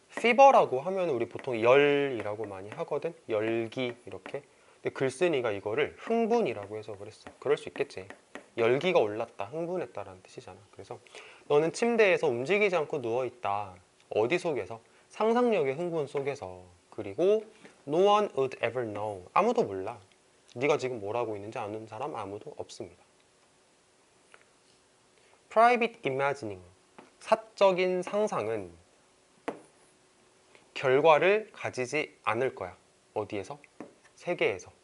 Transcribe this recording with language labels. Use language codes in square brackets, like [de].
[ko] fever라고 하면 우리 보통 열이라고 많이 하거든. 열기 이렇게. 근데 글쓴이가 이거를 흥분이라고 해석을 했어. 그럴 수 있겠지. 열기가 올랐다, 흥분했다라는 뜻이잖아. 그래서 너는 침대에서 움직이지 않고 누워있다. 어디 속에서? 상상력의 흥분 속에서. 그리고 [en] No one would ever know. [ko] 아무도 몰라. 네가 지금 뭘 하고 있는지 아는 사람 아무도 없습니다. Private imagining. 사적인 상상은 결과를 가지지 않을 거야. 어디에서? 세계에서.